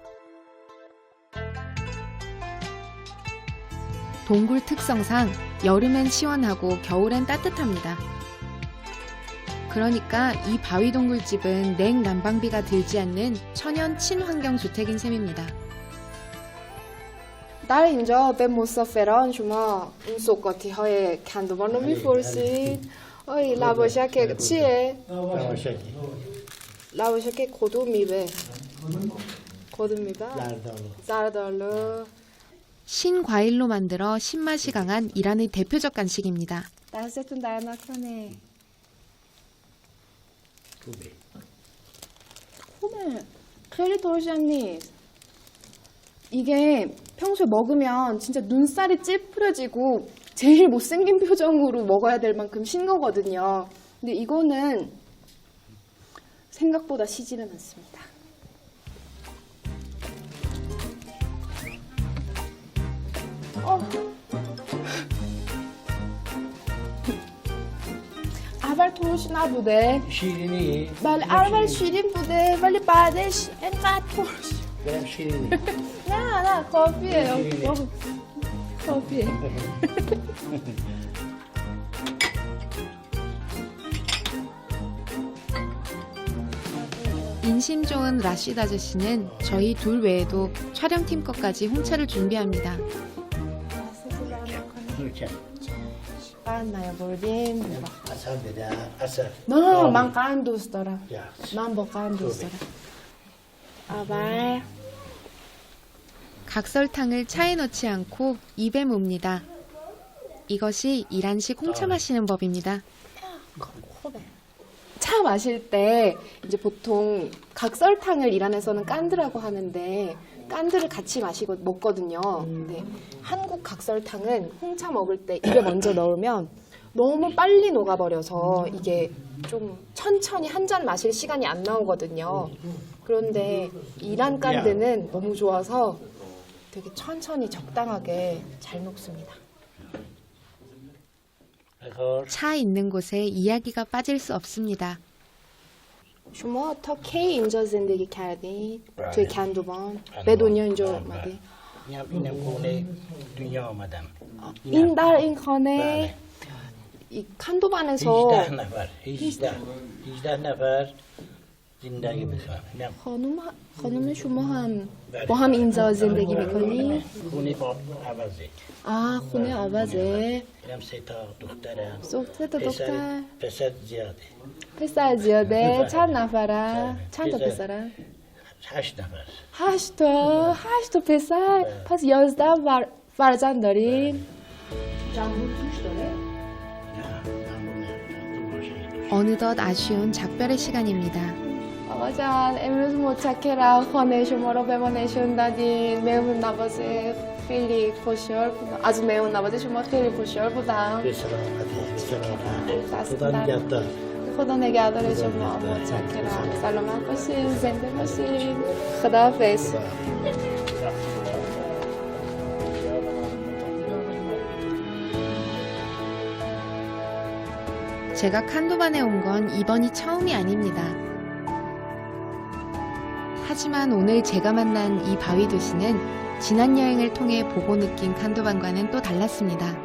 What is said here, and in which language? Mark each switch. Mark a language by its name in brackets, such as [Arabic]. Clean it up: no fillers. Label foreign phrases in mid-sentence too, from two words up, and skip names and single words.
[Korean] 동굴 특성상 여름엔 시원하고 겨울엔 따뜻합니다. 그러니까 이 바위 동굴집은 냉난방비가 들지 않는 천연 친환경 주택인 셈입니다. [Persian] در اینجا به مسافران شما این سوقاتی های کندوان رو میفرستید. آی لواشک چیه؟ لواشکی لواشک کدوم میوه؟ کدوم میوه؟ زردالو زردالو. [Korean] 신과일로 만들어 신맛이 강한 이란의 대표적 간식입니다. [Persian] دستتون در نکنه. خوبه خوبه. خیلی ترشم نیست. [Korean] 이게 평소에 먹으면 진짜 눈살이 찌푸려지고 제일 못생긴 표정으로 먹어야 될 만큼 신 거거든요. 근데 이거는 생각보다 시지는 않습니다. [Persian] اول ترش نبوده. شیرینی بله اول شیرین بوده ولی بعدش انقدر ترش. برم شیرینی نه کافیه. کافیه. [Korean] 인심 좋은 라시드 아저씨는 저희 둘 외에도 촬영팀 것까지 홍차를 준비합니다. [Persian] نوچه قند نیاوردیم. اصل بده اصل نه من قند دوست دارم. yaxshi من با قند دوست دارم. اول [Korean] 각설탕을 차에 넣지 않고 입에 뭅니다. 이것이 이란식 홍차 마시는 법입니다. 차 마실 때 이제 보통 각설탕을 이란에서는 깐드라고 하는데 깐드를 같이 먹거든요. 근데 한국 각설탕은 홍차 먹을 때 입에 먼저 넣으면 너무 빨리 녹아버려서 이게 좀 천천히 한 잔 마실 시간이 안 나오거든요. 그런데 이란 깐드는 너무 좋아서 되게 천천히 적당하게 잘 녹습니다. [Persian] بخور [Korean] 차 있는 곳에 이야기가 빠질 수 없습니다. [Persian] شما تا کی اینجا زندگی کردید؟ بله. توی کندوبان؟ به دنیا اینجا اومدی؟ اینم خونه دنیا آمدم این در این خانه بله. [Korean] 이 칸도반에서 [Persian] 18 نفر 18 نفر زندگی میکنم خانم شما هم بله. با هم اینجا زندگی میکنی؟ خونه با عوضه خونه عوضه. اینم 3 تا دخترم سه تا دختر. پسر زیاده پسر زیاده. بله. چند نفره؟ بله. چند تا پسر. پسره؟ 8 نفر 8 تا پسر. پس 11 فرزند دارین؟ جنبون توش داره؟ [Korean] 어느덧 아쉬운 작별의 시간입니다. [Persian] آقا جان امروز متشکرم خانه شما رو به ما نشون دادین. مهمون نوازی خیلی خوشحال بودم. از مهمون نوازی شما خیلی خوشحال بودم. به سلامتی دست خدا در- نگهدار خدا نگهدار شما. متشکرم. سلامت باشین. زنده باشین. خداحافظ. [Korean] 제가 칸도반에 온 건 이번이 처음이 아닙니다. 하지만 오늘 제가 만난 이 바위 도시는 지난 여행을 통해 보고 느낀 칸도반과는 또 달랐습니다.